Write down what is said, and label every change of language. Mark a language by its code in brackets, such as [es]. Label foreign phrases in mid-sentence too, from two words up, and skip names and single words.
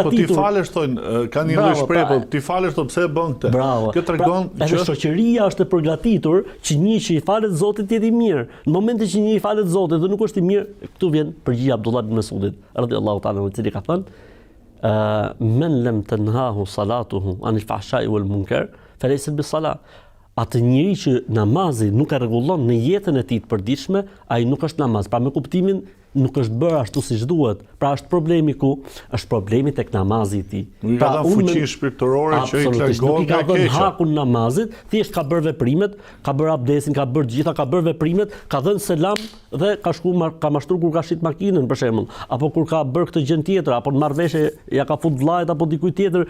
[sq] Po ti falesh thonë, kanë një lloj shprehje, po ti falesh thonë pse e bën këtë? Bravo. Kjo tregon që shoqëria është e përgatitur që një që i falet Zotit të jetë i mirë. Në momentin që një i falet Zotit dhe nuk është i mirë, këtu vjen përgjigjja Abdullah ibn Mesudit, [ar] رضي الله تعالى, [sq] i cili ka thënë: [ar] "من لم تنهه صلاته عن الفحشاء والمنكر فليس بصلاة." [sq] Atë njeri që namazi nuk e rregullon në jetën e tij të përditshme, ai nuk është namaz. Pra me kuptimin nuk është bërë ashtu siç duhet. Pra është problemi ku? Është problemi tek namazi i tij. Nuk ka dhënë fuqi shpirtërore që i largon nga keqja. Ka hakun namazit, thjesht ka bërë veprimet, ka bërë abdesin, ka bërë gjitha, ka bërë veprimet, ka dhënë selam dhe ka ka mashtruar kur ka shit makinën për shembull, apo kur ka bërë këtë gjë tjetër, apo në marrëveshje ja ka fut vllajt apo dikujt tjetër.